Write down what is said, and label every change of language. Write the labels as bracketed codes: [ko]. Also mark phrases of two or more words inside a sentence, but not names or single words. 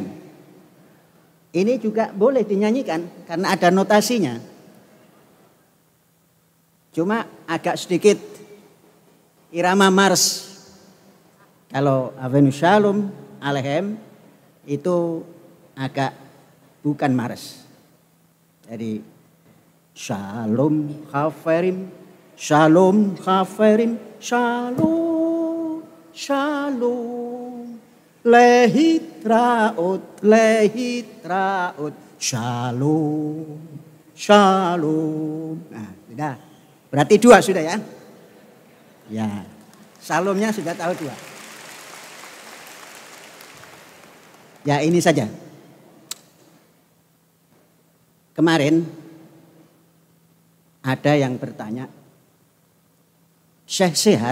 [id] Ini juga boleh dinyanyikan karena ada notasinya. Cuma agak sedikit irama mars. Kalau Hafenu Shalom Alehem itu agak bukan mars. [he] Jadi שלום חברים, שלום חברים, שלום, שלום, להתראות, להתראות, שלום, שלום. [id] Nah, sudah. Berarti dua sudah ya? Ya, Shalomnya sudah tahu dua. Ya ini saja. Kemarin ada yang bertanya, Syekh sehat?